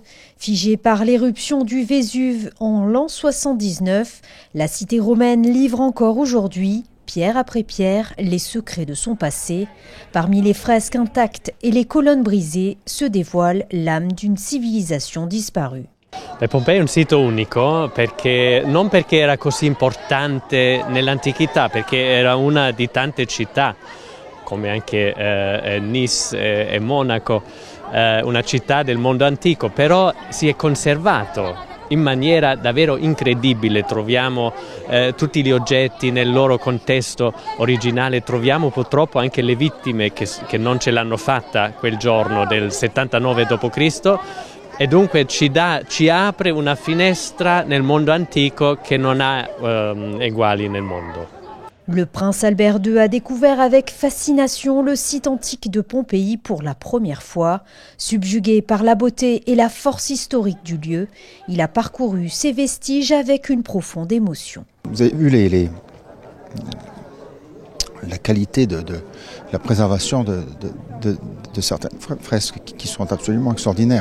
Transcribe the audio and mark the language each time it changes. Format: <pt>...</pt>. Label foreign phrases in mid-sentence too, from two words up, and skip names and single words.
<fr>Figé par l'éruption du Vésuve en l'an 79, la cité romaine livre encore aujourd'hui, pierre après pierre, les secrets de son passé. Parmi les fresques intactes et les colonnes brisées se dévoile l'âme d'une civilisation disparue.</fr> <it>Pompei è un sito unico non perché era così importante nell'antichità, perché era una di tante città, come anche Nice e Monaco, una città del mondo antico, però si è conservato in maniera davvero incredibile. Troviamo tutti gli oggetti nel loro contesto originale, troviamo purtroppo anche le vittime che non ce l'hanno fatta quel giorno del 79 d.C. e dunque ci apre una finestra nel mondo antico che non ha eguali nel mondo.</it> <fr>Le prince Albert II a découvert avec fascination le site antique de Pompéi pour la première fois. Subjugué par la beauté et la force historique du lieu, il a parcouru ses vestiges avec une profonde émotion. Vous avez vu la qualité de la préservation de certaines fresques qui sont absolument extraordinaires.</fr>